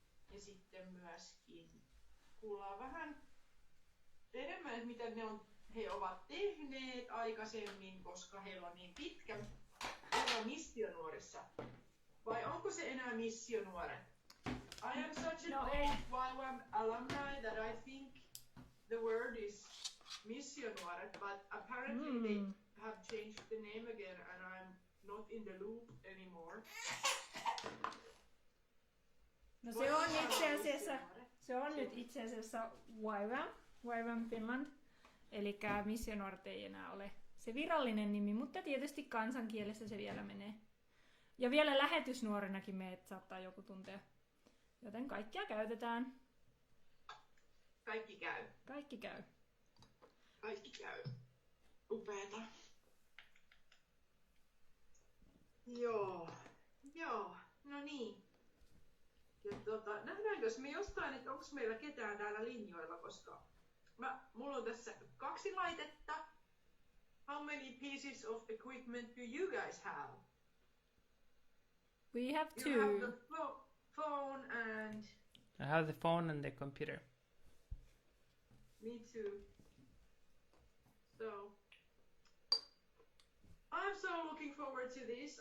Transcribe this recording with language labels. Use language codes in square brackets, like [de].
[fi] Ja sitten myöskin kuullaan vähän enemmän, että mitä he ovat tehneet aikaisemmin, koska heillä on niin pitkä ura missionuorissa. Vai onko se enää missionuoret? [en] I am such an old YWAM alumni that I think the word is missionuoret, but apparently they have changed the name again and I'm not in the loop anymore. [fi] No se on itse asiassa, nyt itse asiassa YWAM Finland. Eli missionuoret ei enää ole se virallinen nimi, mutta tietysti kansankielessä se vielä menee. Ja vielä lähetysnuorenakin meidät saattaa joku tuntea. Joten kaikkia käytetään. Kaikki käy. Kaikki käy. Kaikki käy. Upeeta. Joo. No niin. Ja nähdäänkö me jostain, että onko meillä ketään täällä linjoilla, koska mulla on tässä 2 laitetta. [en] How many pieces of equipment do you guys have? We have 2. You have the phone and... I have the phone and the computer. Me too. So I'm so looking forward to this.